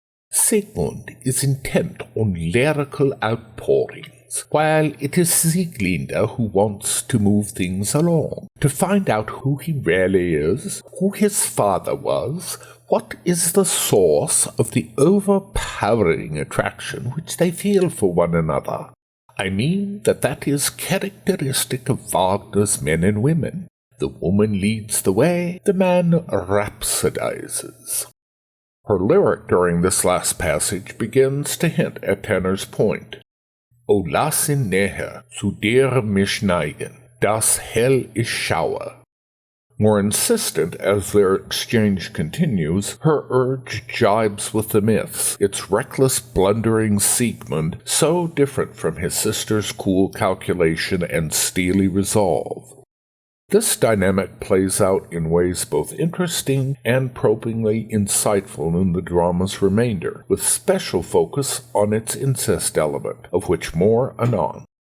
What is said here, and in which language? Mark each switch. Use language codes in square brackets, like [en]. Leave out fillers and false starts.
[en] Sigmund is intent on lyrical outpouring, while it is Sieglinde who wants to move things along, to find out who he really is, who his father was, what is the source of the overpowering attraction which they feel for one another. I mean that is characteristic of Wagner's men and women. The woman leads the way, the man rhapsodizes. Her lyric during this last passage begins to hint at Tanner's point. [de] O lass ihn näher zu dir mich neigen, das hell ich schaue. [en] More insistent as their exchange continues, her urge jibes with the myths, its reckless blundering Siegmund so different from his sister's cool calculation and steely resolve. This dynamic plays out in ways both interesting and probingly insightful in the drama's remainder, with special focus on its incest element, of which more anon.